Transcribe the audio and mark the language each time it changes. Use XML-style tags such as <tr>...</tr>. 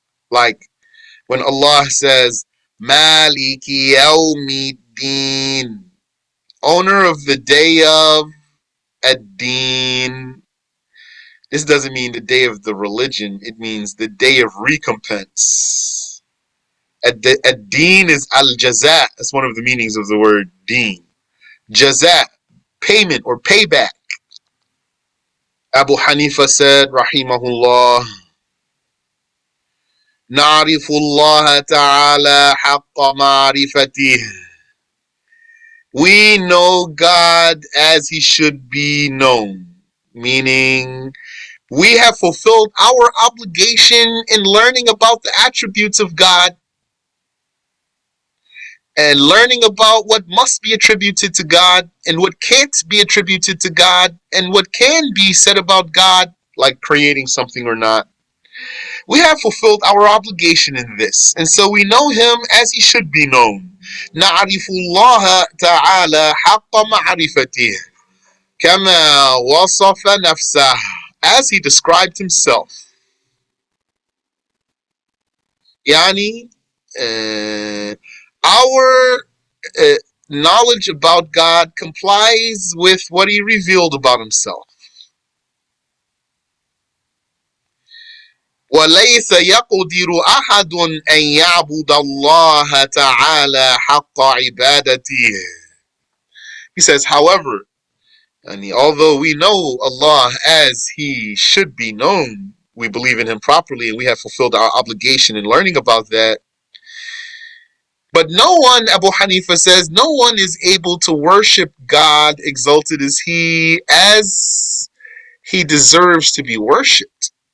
<en>Like when Allah says, Maliki Yawmiddin, owner of the day of Ad-Din. This doesn't mean the day of the religion, it means the day of recompense. Ad-Din is al-jaza. That's one of the meanings of the word deen. Jaza, payment or payback. Abu Hanifa said, rahimahullah,</en> <ar>نعرف الله تعالى حق معرفته.</ar> <en>We know God as he should be known, meaning we have fulfilled our obligation in learning about the attributes of God and learning about what must be attributed to God and what can't be attributed to God and what can be said about God, like creating something or not. We have fulfilled our obligation in this, and so we know him as he should be known.</en> <ar>نعرف الله تعالى حق معرفته كما وصف نفسه,</ar> <en>as he described himself. Yani, our knowledge about God complies with what he revealed about himself.</en> <ar>وليس يقدر أحد أن يعبد الله تعالى حق عبادته.</ar> <en>He says, however, and although we know Allah as he should be known, we believe in him properly and we have fulfilled our obligation in learning about that. But no one, Abu Hanifa says, no one is able to worship God, exalted is he, as he deserves to be worshipped.</en>